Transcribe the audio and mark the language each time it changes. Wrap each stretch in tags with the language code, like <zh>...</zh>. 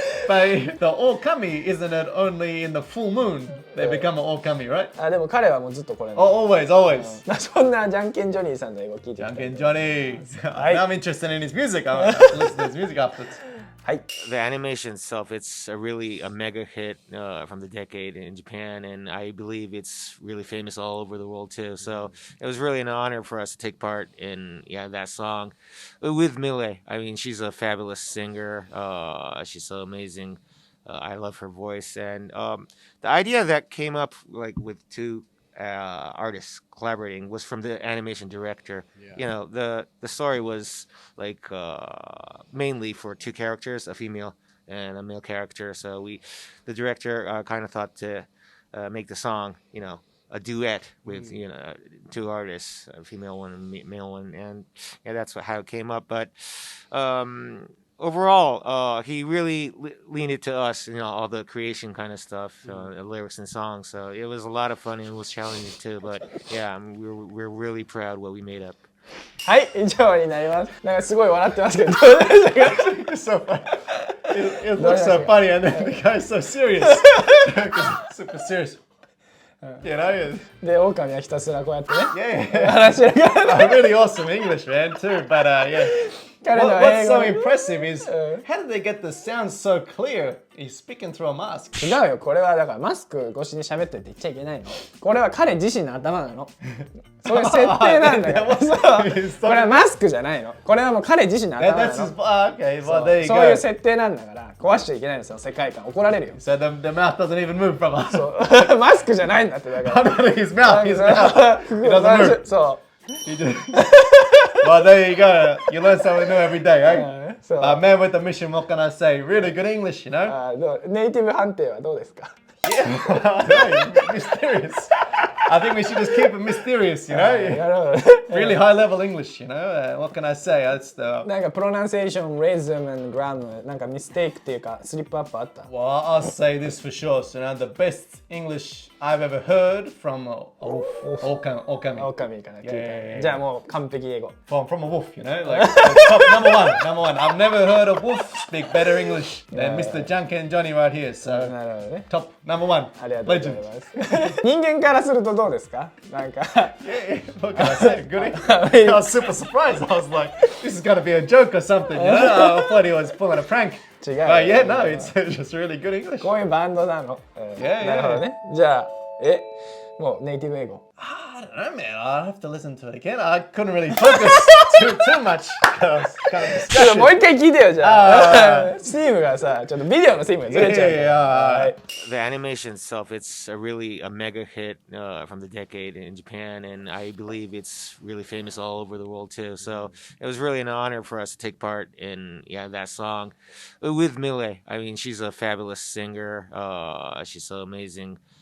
<en>But the okami, isn't it only in the full moon they become an okami, right?</en> <ja>でも彼はもうずっとこれ。</ja> <en>Always.</en> <ja>そんなじゃんけんジョニーさんの英語聞いてみたい。じゃんけんジョニー。</ja> <en>I'm interested in his music. I'll listen to his music afterwards. The animation itself, it's really a mega hit from the decade in Japan, and I believe it's really famous all over the world too. So it was really an honor for us to take part in that song with Mille. I mean, she's a fabulous singer. She's so amazing. I love her voice, and the idea that came up with two artists collaborating was from the animation director. You know, the story was mainly for two characters, a female and a male character. So the director kind of thought to make the song, a duet with two artists, a female one and a male one, and yeah, that's how it came up. But overall, he really leaned it to us, all the creation kind of stuff, lyrics and songs. So it was a lot of fun and it was challenging too. But yeah, we're really proud what we made up.</en> <ja>はい、以上になります。なんかすごい笑ってますけど、どうでしたか？</ja> <en>So funny. It looks so funny, and then the guy's so serious. Super serious. Yeah.</en> <ja>で、狼はひたすらこうやってね。</ja> <en>Yeah.</en> <ja>話しながら。</ja> <en>Really awesome English, man, too. But yeah. What's so impressive is how did they get the sound so clear? He's speaking through a mask.</en> <ja>違うよ、これはだからマスク越しに喋ってって言っちゃいけないの。これは彼自身の頭なの。そういう設定なんだよ。これはマスクじゃないの。これはもう彼自身の頭なの。そういう設定なんだから壊しちゃいけないんですよ、世界観。怒られるよ。</ja> <en>So the mouth doesn't even move from us.</en> <ja>そうマスクじゃないんだってだから。</ja> <en>His mouth. He doesn't move.</en> <ja>そう。</ja> <en>Well, there you go. You learn something new every day, right? Man with a mission, what can I say? Really good English, you know?</en> <ja>ネイティブ判定はどうですか？</ja> <en>Yeah, mysterious. I think we should just keep it mysterious, you know? Really high level English, you know? What can I say?</en> <ja>なんかプロナンセーション、レズム and グラム、なんかミステイクっていうかスリップアップあった？</ja> <en>Well, I'll say this for sure. So now the best English I've ever heard from Okami.</en> <ja>Okami かな。じゃあもう完璧英語。</ja> <en>From a wolf, you know? Like top number one. I've never heard a wolf speak better English than Mr. Junkin Johnny right here. So</en> <ja>なるほどね。</ja> <en>top number one.</en> <ja>ありがとうございます。人間からするとどうですか？なんか。</ja> <en>What can I say? Good. I was super surprised. I was like, this is gonna be a joke or something, you know? I thought he was pulling a prank.</en> <ja>違う。</ja> <en>But yeah, no, it's just really good English.</en> <ja>こういうバンドなの。なるほどね。じゃあ、もうネイティブ英語。</ja> <en>I don't know, man. I'll have to listen to it again. I couldn't really focus too much. Kind of</en> <ja>もう一回聞いてよ、じゃあ。スティームがさ、ちょっとビデオのスティームがずれちゃう。</ja> <en>The animation itself, it's really a mega hit from the decade in Japan, and I believe it's really famous all over the world too. So it was really an honor for us to take part in that song with Mille. I mean, she's a fabulous singer. She's so amazing.</en>